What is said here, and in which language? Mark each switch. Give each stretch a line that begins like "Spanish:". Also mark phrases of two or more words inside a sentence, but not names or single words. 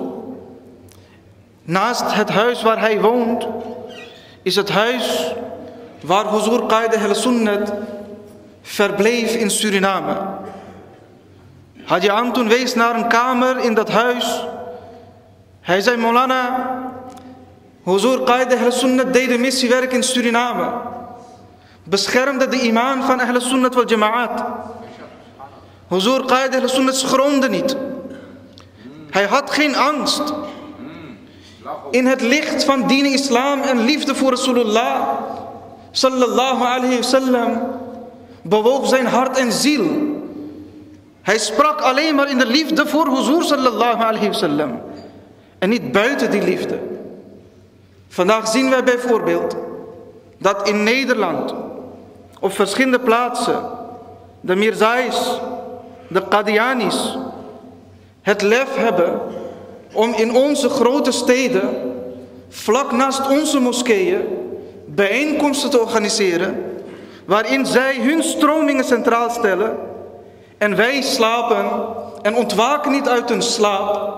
Dutch: Naast het huis waar hij woont, is het huis waar Huzur Qaid al-Sunnat verbleef in Suriname. Haji Anton wees naar een kamer in dat huis. Hij zei: Maulana, Huzur Qaid al-Sunnat deed de missiewerk in Suriname. Beschermde de imaan van Ahl Sunnat wal Jama'at. Huzur Qaid al-Sunnat schroomde niet. Hij had geen angst. In het licht van dien islam en liefde voor Rasulullah
Arabic: صلى الله عليه وسلم
Dutch: bewoog zijn hart en ziel. Hij sprak alleen maar in de liefde voor Huzur
Arabic: صلى الله عليه وسلم
Dutch: en niet buiten die liefde. Vandaag zien wij bijvoorbeeld dat in Nederland op verschillende plaatsen de Mirzais, de Qadianis het lef hebben om in onze grote steden, vlak naast onze moskeeën, bijeenkomsten te organiseren waarin zij hun stromingen centraal stellen en wij slapen en ontwaken niet uit hun slaap.